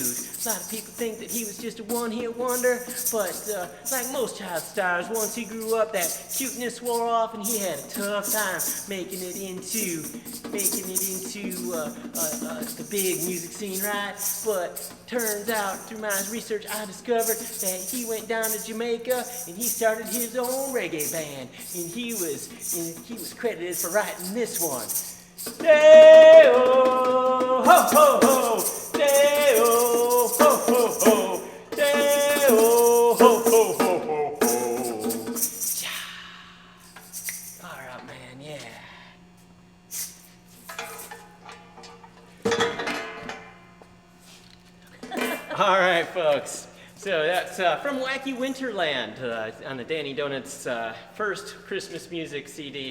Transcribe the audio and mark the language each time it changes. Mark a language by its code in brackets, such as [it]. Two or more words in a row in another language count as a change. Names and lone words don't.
[en] A lot of people think that he was just a one-hit wonder, but like most child stars, once he grew up, that cuteness wore off, and he had a tough time making it into the big music scene, right? But turns out, through my research, I discovered that he went down to Jamaica and he started his own reggae band, and he was credited for writing this one. Day-o, ho ho ho, day-o, ho ho ho, day-o, ho ho ho ho ho. All right, man, yeah. All right, folks. So that's from Wacky Winterland on the Danny Donuts first Christmas music CD.